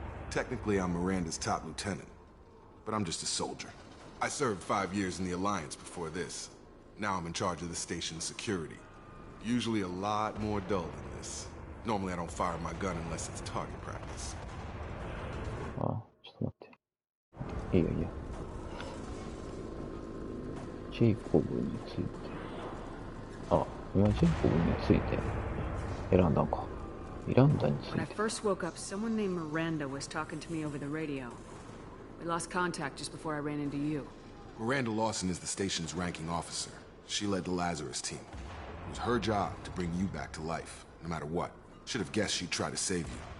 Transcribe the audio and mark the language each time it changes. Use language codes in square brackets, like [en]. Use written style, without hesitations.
[en] Technically, I'm Miranda's top lieutenant. But I'm just a soldier. I served 5 years in the Alliance before this. Now I'm in charge of the station's security. Usually a lot more dull than this. Normally I don't fire my gun unless it's target practice. [ja] ああ、ちょっと待って。いいよいいよ。ジェイコブについて。あ、今ジェイコブについて選んだんか。選んだについて。 [en] When I first woke up, someone named Miranda was talking to me over the radio. We lost contact just before I ran into you. Miranda Lawson is the station's ranking officer. She led the Lazarus team. It was her job to bring you back to life, no matter what. Should have guessed she'd try to save you.